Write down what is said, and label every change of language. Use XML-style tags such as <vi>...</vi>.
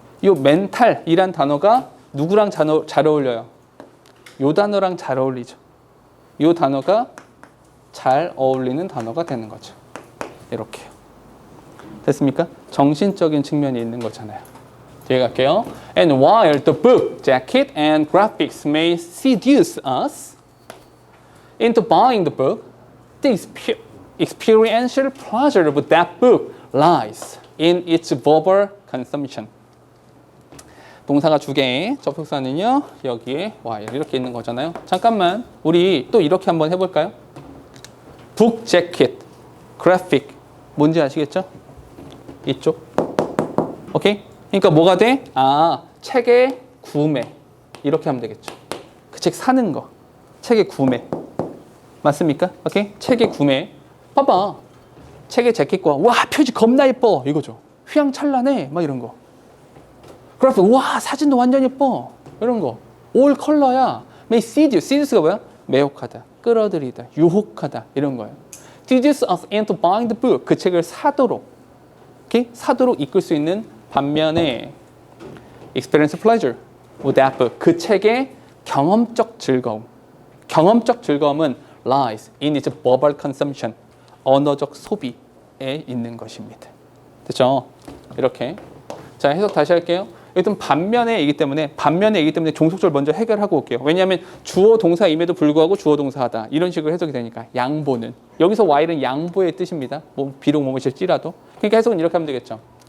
<ko>이 멘탈이란 단어가 누구랑 잘 어울려요? 이 단어랑 잘 어울리죠. 이 단어가 잘 어울리는 단어가 되는 거죠. 이렇게요. 됐습니까? 정신적인 측면이 있는 거잖아요. 뒤에 갈게요.</ko> <en>And while the book, jacket, and graphics may seduce us into buying the book, the experiential pleasure of that book lies in its verbal consumption.</en> <ko>동사가 두 개, 접속사는요 여기에 while 이렇게 있는 거잖아요. 잠깐만, 우리 또 이렇게 한번 해볼까요?</ko> <en>book, jacket, graphic</en> <ko>뭔지 아시겠죠? 이쪽. 오케이? 그러니까 뭐가 돼? 아, 책의 구매. 이렇게 하면 되겠죠. 그 책 사는 거. 책의 구매. 맞습니까? 오케이? 책의 구매. 봐봐. 책의 재킷과 와, 표지 겁나 예뻐. 이거죠. 휘황찬란해. 막 이런 거. 그래프 와, 사진도 완전 예뻐. 이런 거. 올 컬러야.</ko> <en>may seduce.</en> <ko>seduce가 뭐야? 매혹하다. 끌어들이다. 유혹하다. 이런 거예요.</ko> <en>seduce us into buying the book.</en> <ko>그 책을 사도록. 오케이? 사도록 이끌 수 있는 반면에</ko> <en>experience pleasure with that book.</en> <ko>그 책의 경험적 즐거움. 경험적 즐거움은</ko> <en>lies in its verbal consumption.</en> <ko>언어적 소비에 있는 것입니다. 됐죠? 이렇게. 자, 해석 다시 할게요. 일단 반면에이기 때문에 종속절 먼저 해결하고 올게요. 왜냐하면 주어 동사임에도 불구하고 주어 동사하다. 이런 식으로 해석이 되니까. 양보는. 여기서 while은 양보의 뜻입니다. 뭐 비록 뭐뭐실지라도. 그러니까 해석은 이렇게 하면 되겠죠.</ko>